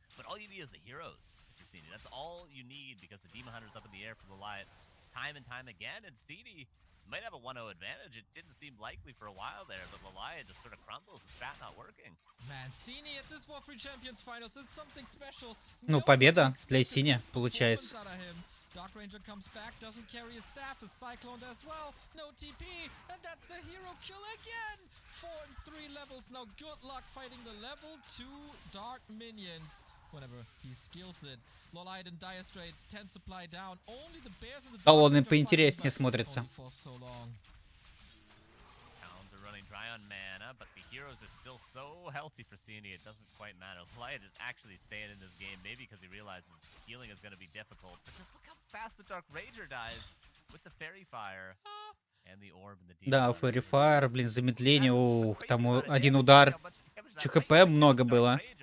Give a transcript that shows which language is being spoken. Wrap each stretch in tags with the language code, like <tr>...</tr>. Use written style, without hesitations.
<en>But all you need is the heroes, if you've seen it. That's all you need because the Demon Hunter's up in the air for LawLiet time and time again. And Sini might have a 1-0 advantage. It didn't seem likely for a while there, but LawLiet just sort of crumbles. The strat not working. Man, Sini at this w3champions finals, it's something special.</en> <ru>Ну, победа для Sini получается.</ru> <en>Dark Ranger comes back, doesn't carry his staff, is cycloned as well. No TP, and that's a hero kill again. 4 and 3 levels. Now good luck fighting the level 2 dark minions. Whenever he skills it. LawLiet and Dire Straits, 10 supply down. Only the bears and the</en> <ru>Talon поинтереснее смотрится.</ru> <en>for so long. Hounds are running dry on mana, but the heroes are still so healthy for Sini, it doesn't quite matter. LawLiet is actually staying in this game, maybe because he realizes healing is going to be difficult. But just look how fast the Dark Ranger dies with the Fairy Fire and the Orb and the Demon.</en> <ru>Да, Fairy Fire, блин, замедление. Ух, там один удар. ЧХП много было.</ru>